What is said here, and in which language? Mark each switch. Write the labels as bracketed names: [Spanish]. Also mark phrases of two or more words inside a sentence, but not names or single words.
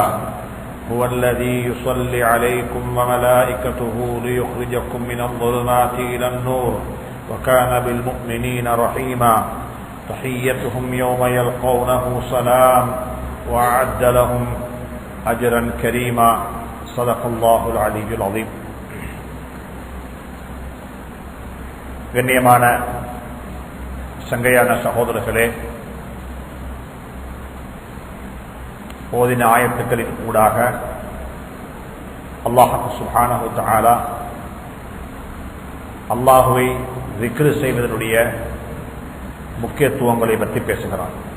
[Arabic] هو الذي يصلي عليكم وملائكته ليخرجكم من الظلمات إلى النور وكان بالمؤمنين رحيما. تحيتهم يوم يلقونه سلام وأعد لهم أجرا كريما. صدق الله العلي العظيم. [Tamil] கண்ணியமான சங்கையான சகோதரர்களே, ஓதின ஆயத்துக்களின் ஊடாக அல்லாஹ் [Arabic] سبحانه وتعالى [Tamil] அல்லாஹுவை திக்ர் செய்வதனுடைய முக்கியத்துவங்களை பற்றி பேசுகிறார்.